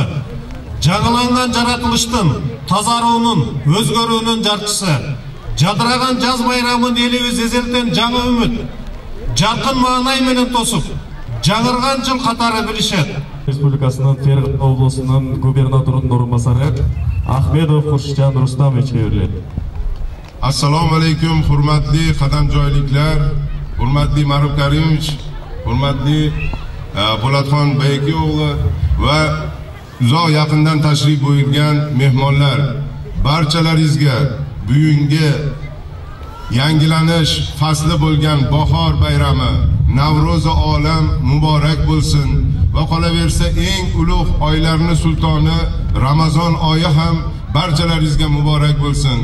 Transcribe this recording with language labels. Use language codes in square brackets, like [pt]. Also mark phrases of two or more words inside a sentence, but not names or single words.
[ky] Жаңыланган жаратылыштын, тазаруунун, өзгөрүүнүн жарчысы. Жадыраган жаз майрамын элибиз эзелтен жаңы үмүт, жаркын маанай менен тосуп, жаңырган жыл катары билишет. Республикасынын Фергана облусунун губернаторунун орунбасары Ахмедов Хуршидjon Рустамовичке берилет. [uz] Assalomu alaykum, hurmatli qadamjoyliklar, hurmatli Maruf Karimovich, hurmatli Po'latxon Bayaki o'g'li va uzoq yaqindan tashrif buyurgan mehmonlar, barchalaringizga bugungi yangilanish fasli bo'lgan bahor bayrami, Navro'zi olam muborak bo'lsin va qolaversa eng ulug' oylarning sultoni Ramazon oyi ham barchalaringizga muborak bo'lsin.